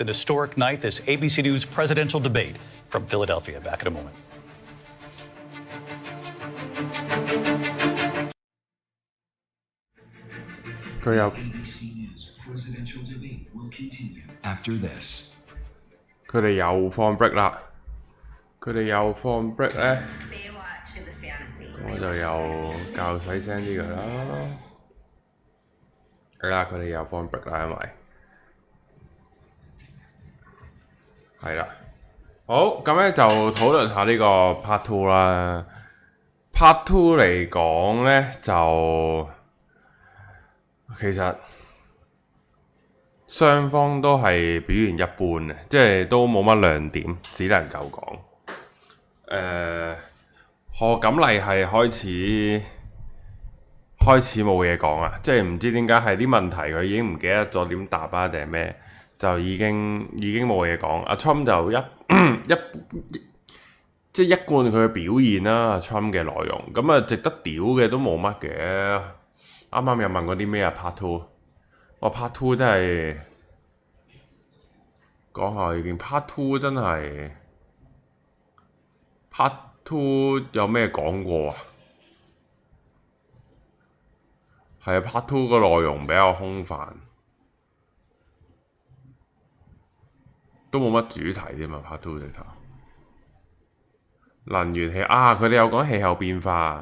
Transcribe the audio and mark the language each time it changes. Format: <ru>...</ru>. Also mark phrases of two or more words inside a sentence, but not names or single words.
<en>An historic night, this ABC News presidential debate from Philadelphia. Back in a moment. ABC News presidential debate will continue after this.</en> <yue>佢哋又放 break 啦，佢哋又放 break 咧，我就又較細聲啲㗎啦。係啦，佢哋又放 break 啦，因為係啦。好，咁咧就討論下呢個</yue> <en>part two</en> <yue>啦。</yue> <en>part two</en> <yue>嚟講咧，就其實雙方都係表現一般嘅，即係都冇乜亮點，只能夠講。何錦麗係開始冇嘢講啊！即係唔知點解係啲問題佢已經唔記得咗點答啊定係咩，就已經冇嘢講。阿 Trump 就即係一貫佢嘅表現啦，阿 Trump 嘅內容咁啊，值得屌嘅都冇乜嘅。啱啱有問過啲咩啊 ？</yue> <en>Part two，</en> <yue>我</yue> <en>Part two</en> <yue>真係講下意見。</yue> <en>Part two</en> <yue>真係</yue> <en>Part two</en> <yue>有咩講過啊？係啊 ，</yue> <en>Part two</en> <yue>個內容比較空泛，都冇乜主題添嘛。</yue> <en>Part two</en> <yue>直頭能源氣啊，佢哋有講氣候變化。</yue>